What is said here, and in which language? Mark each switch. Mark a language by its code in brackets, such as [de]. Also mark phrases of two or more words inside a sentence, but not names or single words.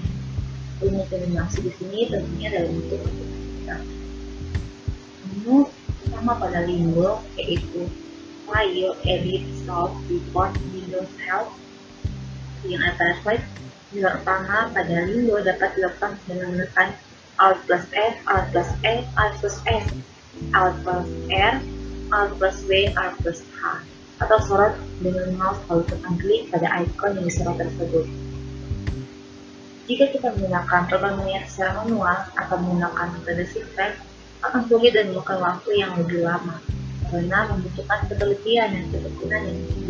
[id] Rumus yang dimaksud di sini tentunya dalam bentuk matematika. Menu utama pada Lindo yaitu File, Edit, Solve, Report, Windows Help yang ada slide. Nilai utama pada Lindo dapat dilakukan dengan menekan Alt plus F, Alt plus E, Alt plus S, Alt plus R, Alt plus W, Alt plus H, atau sorot dengan mouse lalu tekan klik pada ikon yang disorot tersebut. Jika kita menggunakan program linear secara manual atau menggunakan metode shifter, akan sulit dan memakan waktu yang lebih lama karena membutuhkan ketelitian dan ketekunan yang tinggi.